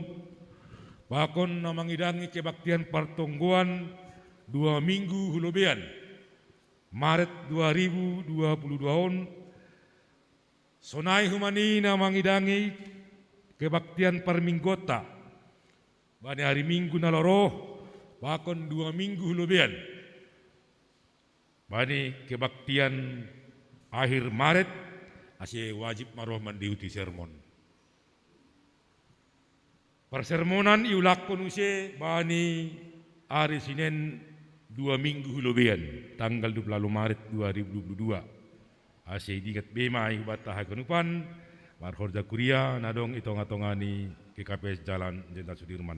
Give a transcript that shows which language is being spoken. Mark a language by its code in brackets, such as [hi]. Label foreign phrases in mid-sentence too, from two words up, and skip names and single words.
[bts] bakon namangidangi kebaktian partonggoan 2 minggu hulubean Maret 2022 sonai humani namangidangi kebaktian perminggota bani hari Minggu naloroh bakon 2 minggu hulubean bani [id] kebaktian akhir [bts] Maret asih wajib maroh mandiuti sermon persermonan iulakon use bani hari Senin 2 minggu hulubean tanggal 20 Maret 2022 asih digat bema ibata hakenupan marhorja kuria nadong itonga-tongani GKPS Jalan Jenderal Sudirman.